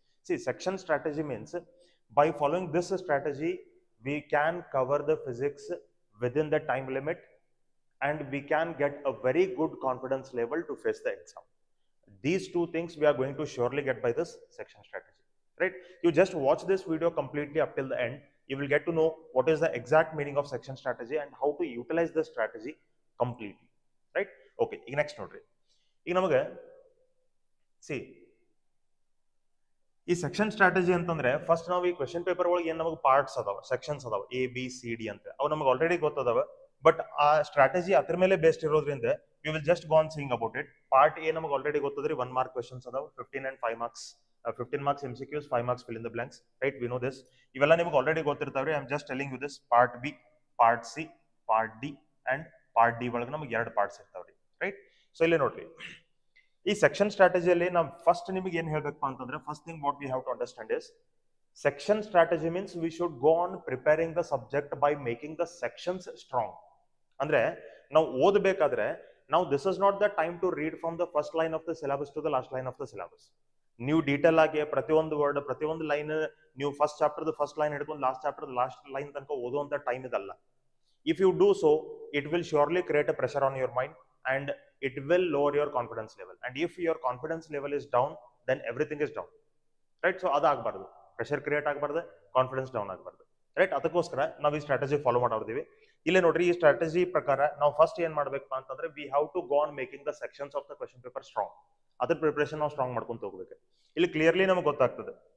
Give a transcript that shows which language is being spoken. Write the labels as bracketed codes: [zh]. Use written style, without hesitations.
[en] See, section strategy means by following this strategy we can cover the physics within the time limit and we can get a very good confidence level to face the exam. These two things we are going to surely get by this section strategy, right? You just watch this video completely up till the end. You will get to know what is the exact meaning of section strategy and how to utilize this strategy completely, right? Okay, next note. [kn] ಈಗ ನಮಗೆ C ಈ section strategy ಅಂತಂದ್ರೆ first ನಾವು ಈ question paper ಒಳಗೆ ಏನ್ ನಮಗೆ parts ಅದಾವ, ಸೆಕ್ಷನ್ಸ್ ಅದಾವ, ABCD ಅಂತ, ಅವು ನಮಗೆ ಆಲ್ರೆಡಿ ಗೊತ್ತದಾವ. [en] but [kn] ಆ ಸ್ಟ್ರಾಟಜಿ ಅದ್ರ ಮೇಲೆ ಬೇಸ್ಡ್ ಇರೋದ್ರಿಂದ [en] We will just go on seeing about it. [kn] Part A ನಮಗೆ ಆಲ್ರೆಡಿ ಗೊತ್ತದ್ರಿ, 1 mark ಕ್ವೆಶನ್ಸ್ ಅದಾವ, 15 and 5 marks, 15 marks MCQs, 5 marks fill in the blanks, right? [en] We know this. [kn] ಇವೆಲ್ಲ ನಿಮಗೆ already ಗೊತ್ತಿರ್ತಾವ್ರಿ. [en] I am just telling you this. [kn] Part B, part C, part D and part D ಒಳಗೆ ನಮಗೆ 2 parts ಇರ್ತಾವ್ರಿ, right? So ಇಲ್ಲಿ ನೋಡ್ರಿ, ಈ section ಸ್ಟ್ರಾಟಜಿಯಲ್ಲಿ ನಾವು first ನಿಮಗೆ ಏನು ಹೇಳ್ಬೇಕಪ್ಪ ಅಂತಂದ್ರೆ, [en] First thing what we have to understand is section strategy means we should go on preparing the subject by making the sections strong. [kn] ಅಂದ್ರೆ ನಾವು ಓದಬೇಕಾದ್ರೆ ನಾವು [en] This is not the time to read from the first line of the syllabus to the last line of the syllabus. [kn] ನೀವು detail ಆಗಿ ಪ್ರತಿಯೊಂದು word, ಪ್ರತಿಯೊಂದು line ನೀವು first chapter first line ಹಿಡ್ಕೊಂಡು ಲಾಸ್ಟ್ ಚಾಪ್ಟರ್ ಲಾಸ್ಟ್ ಲೈನ್ ತನಕ ಓದುವಂತ time ಇದಲ್ಲ. [en] If you do so it will surely create a pressure on your mind and it will lower your confidence level, and if your confidence level is down then everything is down, right? [kn] So ಅದು ಆಗಬಾರ್ದು, pressure create ಆಗಬಾರ್ದು, confidence down ಆಗಬಾರ್ದು, right? ಅದಕ್ಕೋಸ್ಕರ ನಾವು ಈ strategy follow ಮಾಡೋದಿವಿ. ಇಲ್ಲೇ ನೋಡ್ರಿ, ಈ ಸ್ಟ್ರಾಟಜಿ ಪ್ರಕಾರ ನಾವು ಫಸ್ಟ್ ಏನ್ ಮಾಡ್ಬೇಕಪ್ಪ ಅಂತಂದ್ರೆ [en] We have to go on making the sections of the question paper strong. [kn] ಅದ್ರ ಪ್ರಿಪರೇಷನ್ ನಾವು ಸ್ಟ್ರಾಂಗ್ ಮಾಡ್ಕೊಂತ ಹೋಗ್ಬೇಕು. ಇಲ್ಲಿ ಕ್ಲಿಯರ್ಲಿ ನಮಗೆ ಗೊತ್ತಾಗ್ತದೆ.